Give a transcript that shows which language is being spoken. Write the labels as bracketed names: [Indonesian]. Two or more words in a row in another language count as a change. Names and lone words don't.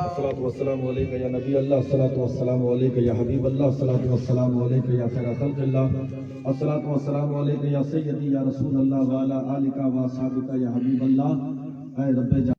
[Arabic] الصلاة والسلام عليك يا نبي الله، الصلاة والسلام عليك يا حبيب الله، الصلاة والسلام عليك يا خير خلق الله، الصلاة والسلام عليك يا سيدي يا رسول الله وعلى آلك وأصحابك يا حبيب الله. [Urdu] اے ربے